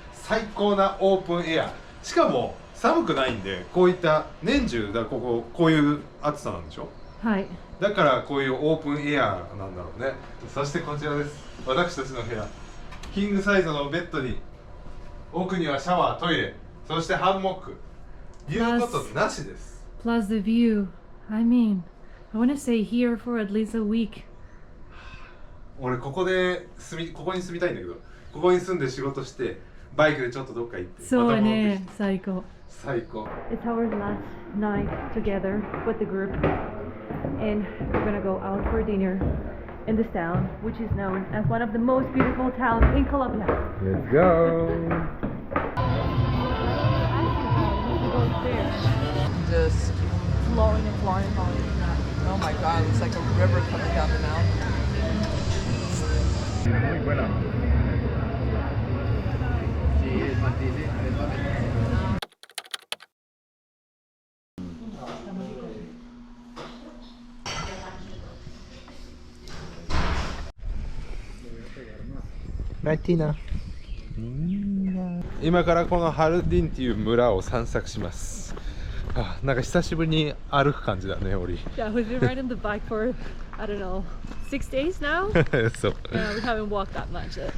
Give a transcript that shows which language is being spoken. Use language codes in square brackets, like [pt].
[ja] 最高なオープンエア、しかも寒くないんで、こういった年中だ、こういう暑さなんでしょ。はい。だからこういうオープンエアなんだろうね。そしてこちらです。私たちの部屋、キングサイズのベッドに、奥にはシャワー、トイレ、そしてハンモック、言うことなしです。 [en] Plus the view. I mean, I want to stay here for at least a week. [ja] 俺ここに住みたいんだけど、ここに住んで仕事してバイクでちょっとどっか行って、そうね、最高。最高。 [en] It's our last night together with the group, and we're gonna go out for dinner in this town, which is known as one of the most beautiful towns in Colombia. Let's go. Just flowing and flowing and flowing. Oh my God, it's like a river coming down the mountain. [es] Muy buena. Sí, es más difícil. Martina. [ja] 今からこのハルディンっていう村を散策します。あ、なんか久しぶりに歩く感じだね、オリ。 [en] Yeah, we've been riding the bike for, I don't know, 6 days now. [ja] そう。 [en] Yeah, we haven't walked that much.